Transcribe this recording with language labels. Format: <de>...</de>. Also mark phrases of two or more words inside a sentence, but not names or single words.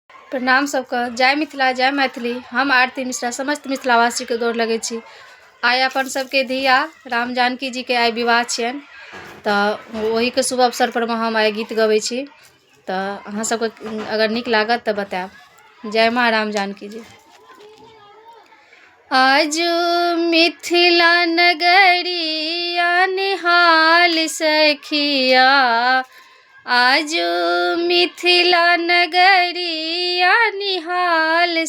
<mai>प्रणाम सबके। जय मिथिला जय मैथिली। हम आरती मिश्रा समस्त मिथिलावासी के गोर लगै छी। आइ अपन सबके धिया राम जानकी जी के आइ विवाह छियनि, तऽ ओही के शुभ अवसर पर हम आइ गीत गबै छी। तऽ अहाँ सबके अगर नीक लागत तऽ बतायब। जय माँ राम जानकी जी। आज मिथिला नगरिया निहाल सखिया, आज मिथिला नगरिया निहाल</mai>